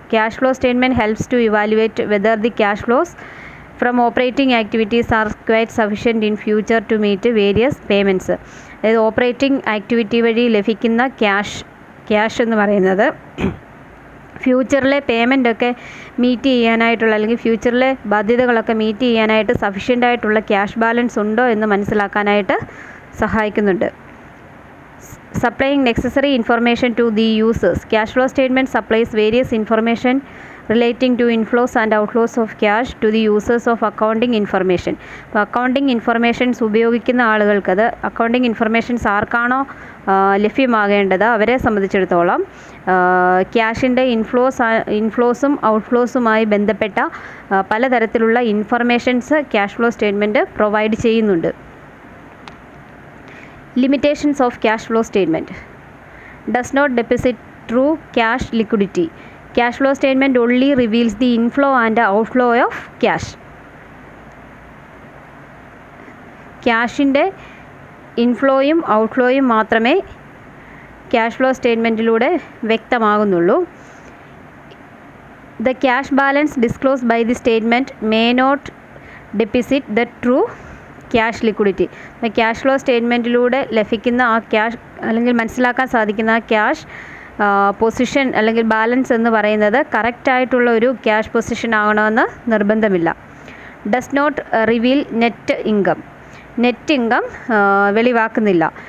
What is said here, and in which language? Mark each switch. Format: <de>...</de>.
<en>Cash flow statement helps to evaluate whether the cash flows from operating activities are quite sufficient in future to meet various payments.</en> <ml>അതായത് operating activity വഴി ലഭിക്കുന്ന cash എന്ന് പറയുന്നത് ഫ്യൂച്ചറിലെ പേയ്മെൻ്റൊക്കെ meet ചെയ്യാനായിട്ടുള്ള അല്ലെങ്കിൽ ഫ്യൂച്ചറിലെ ബാധ്യതകളൊക്കെ meet ചെയ്യാനായിട്ട് sufficient ആയിട്ടുള്ള cash balance ഉണ്ടോ എന്ന് മനസ്സിലാക്കാനായിട്ട് സഹായിക്കുന്നുണ്ട്.</ml> <en>supplying necessary information to the users. Cash flow statement supplies various information relating to inflows and outflows of cash to the users of accounting information.</en> <ml>അപ്പോൾ അക്കൗണ്ടിങ് ഇൻഫർമേഷൻസ് ഉപയോഗിക്കുന്ന ആളുകൾക്കത് accounting informations ആർക്കാണോ ലഭ്യമാകേണ്ടത് അവരെ സംബന്ധിച്ചിടത്തോളം ക്യാഷിൻ്റെ ഇൻഫ്ലോസും ഔട്ട്ഫ്ലോസുമായി ബന്ധപ്പെട്ട പലതരത്തിലുള്ള informations cash flow statement provide ചെയ്യുന്നുണ്ട്.</ml> <en>Limitations of cash flow statement. Does not deposit true cash liquidity. Cash flow statement only reveals the inflow and outflow of cash.</en> <ml>ക്യാഷിൻ്റെ ഇൻഫ്ലോയും ഔട്ട്ഫ്ലോയും മാത്രമേ cash flow സ്റ്റേറ്റ്മെൻറ്റിലൂടെ വ്യക്തമാകുന്നുള്ളൂ.</ml> <en>The cash balance disclosed by the statement may not deposit the true cash liquidity.</en> <ml>Cash flow സ്റ്റേറ്റ്മെൻറ്റിലൂടെ ലഭിക്കുന്ന ആ cash അല്ലെങ്കിൽ മനസ്സിലാക്കാൻ സാധിക്കുന്ന ആ cash position അല്ലെങ്കിൽ balance എന്ന് പറയുന്നത് കറക്റ്റായിട്ടുള്ള ഒരു ക്യാഷ് പൊസിഷൻ ആകണമെന്ന് നിർബന്ധമില്ല.</ml> <en>Does not reveal net income.</en> <ml>Net income വെളിവാക്കുന്നില്ല.</ml>